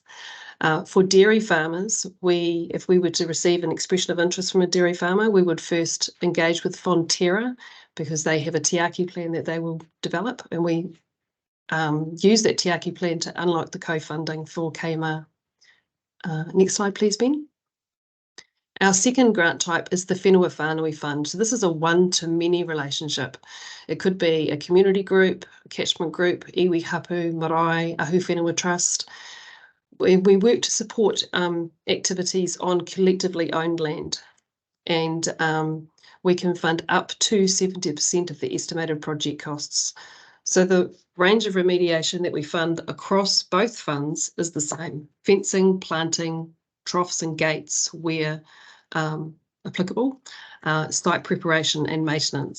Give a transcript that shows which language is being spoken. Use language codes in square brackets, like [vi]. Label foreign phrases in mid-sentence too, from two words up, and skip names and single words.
[en] For dairy farmers, if we were to receive an expression of interest from a dairy farmer, we would first engage with Fonterra because they have a tiaki plan that they will develop, and we use that tiaki plan to unlock the co-funding for KMR. Next slide, please, Ben. Our second grant type is the Whenua Whānui Fund. So this is a one-to-many relationship. It could be a community group, a catchment group, [mi] iwi hapu, marae, ahu whenua trust. [en] We work to support activities on collectively owned land, and we can fund up to 70% of the estimated project costs. So the range of remediation that we fund across both funds is the same: fencing, planting, troughs and gates where applicable, site preparation and maintenance.